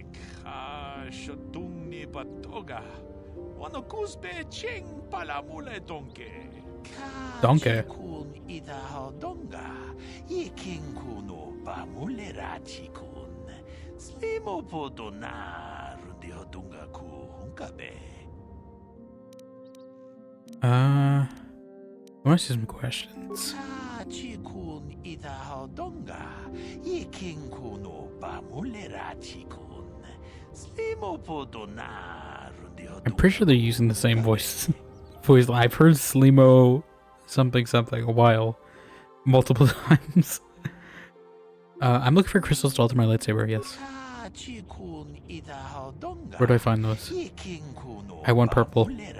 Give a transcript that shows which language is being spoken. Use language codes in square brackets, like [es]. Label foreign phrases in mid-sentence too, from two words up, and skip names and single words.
[en] Shatung ni batoga. Wana kusbe ching palamule donke. Donkey. Kun ida hodonga. Yiking kuno bamulera chikun. Slimo podona rundi hodunga ku hunkabe. I want to see some questions. Chikun ida hodonga. Yiking kuno bamulera chikun. Slimo podona rundi hodunga. I'm pretty sure they're using the same voice. I've heard Slimo something a while, multiple times. I'm looking for crystals to alter my lightsaber. Yes. Where do I find those? I want purple.